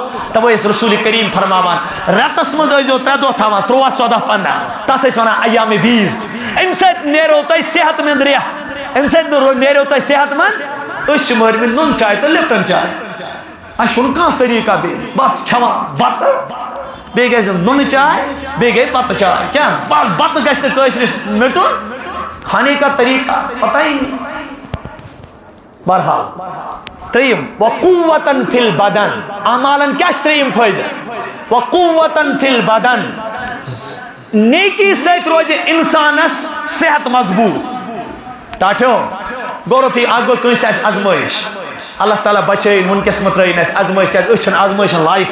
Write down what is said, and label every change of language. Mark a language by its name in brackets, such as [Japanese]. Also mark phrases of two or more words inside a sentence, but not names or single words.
[Kashmiri] تَوَے ٲسۍ رسول کریم فرماوان رٮ۪تس منٛز ٲسۍزیو 3 دۄہ تھاوان 13 14 15 تتھ ٲسۍ ونان ایامِ بیٖز. امہِ سۭتۍ نیرو تۄہہِ صحت مند رٮ۪تھ. امہِ سۭتۍ نیرو تۄہہِ صحت مند. أسۍ چھِ مٲرمٕتۍ نُن چاے تہٕ لپٹن چاے. اَسہِ چھُنہٕ کانٛہہ طریقہ بیٚیہِ بس کھٮ۪وان بتہٕ بیٚیہِ گژھِ نُنہٕ چاے بیٚیہِ گٔے بتہٕ چاے. کیٛاہ بس بتہٕ گژھِ نہٕ کٲشرِس مِٹُن. [Urdu] کھانے کا طریقہ پتہ ہی نہیں. [Kashmiri] بہرحال ترٛیٚیِم [Arabic] وقوتن فی البدن. [Kashmiri] اعمالن کیٛاہ چھُ ترٛیٚیِم فٲیدٕ [Arabic] وقوتن فی البدن. [Kashmiri] نیکی سۭتۍ روزِ انسانس صحت مضبوٗط. ٹاٹھیو غور و فکر. اکھ گوٚو کٲنٛسہِ آسہِ ازمٲیش اللہ تعالیٰ بچٲیِن وٕنکٮ۪س مہ ترٛٲیِن اَسہِ ازمٲیش کیٛازِ أسۍ چھِنہٕ ازمٲیشن لایق.